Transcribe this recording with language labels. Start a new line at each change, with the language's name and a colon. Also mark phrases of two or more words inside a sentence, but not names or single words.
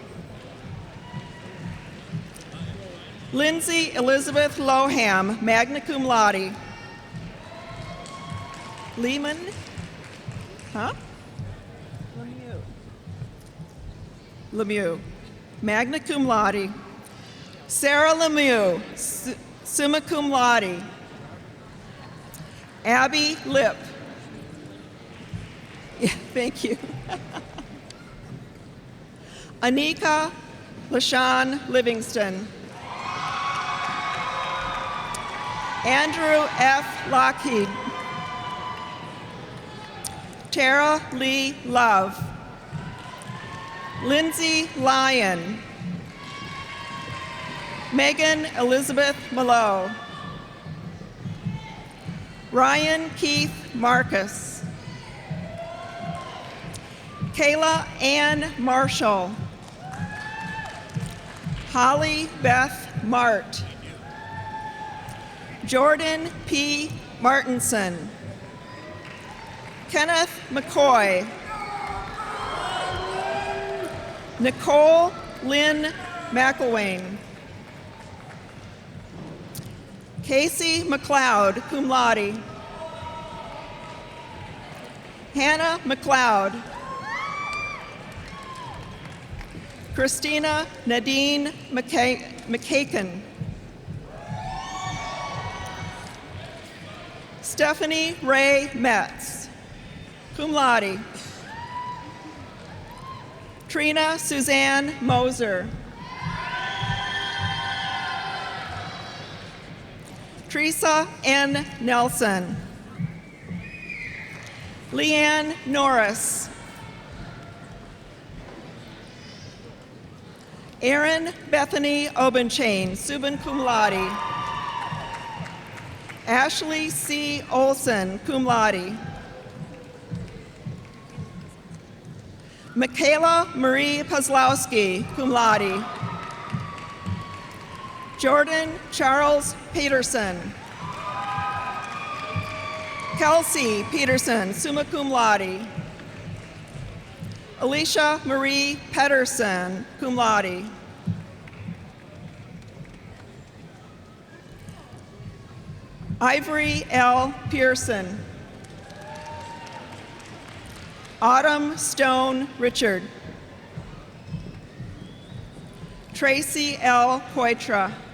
English: Lindsay Elizabeth Loham,
Latin: magna cum laude.
English: Lehman, Lemieux,
Latin: magna cum laude.
English: Sarah Lemieux,
Latin: summa cum laude.
English: Abby Lip. Yeah, thank you. Anika LaShawn Livingston. Andrew F. Lockheed. Tara Lee Love. Lindsay Lyon. Megan Elizabeth Mallow. Ryan Keith Marcus. Kayla Ann Marshall. Holly Beth Mart. Jordan P. Martinson. Kenneth McCoy. Nicole Lynn McElwain. Casey McLeod,
Latin: cum laude.
English: Hannah McLeod. Christina Nadine McCakin. Stephanie Ray Metz,
Latin: cum laude.
English: Trina Suzanne Moser. Teresa N. Nelson. Leanne Norris. Erin Bethany Obenchain,
Latin: summa cum laude.
English: Ashley C. Olson,
Latin: cum laude.
English: Michaela Marie Pozlowski,
Latin: cum laude.
English: Jordan Charles Peterson. Kelsey Peterson,
Latin: summa cum laude.
English: Alicia Marie Pedersen,
Latin: cum laude.
English: Ivory L. Pearson. Autumn Stone Richard. Tracy L. Poitra.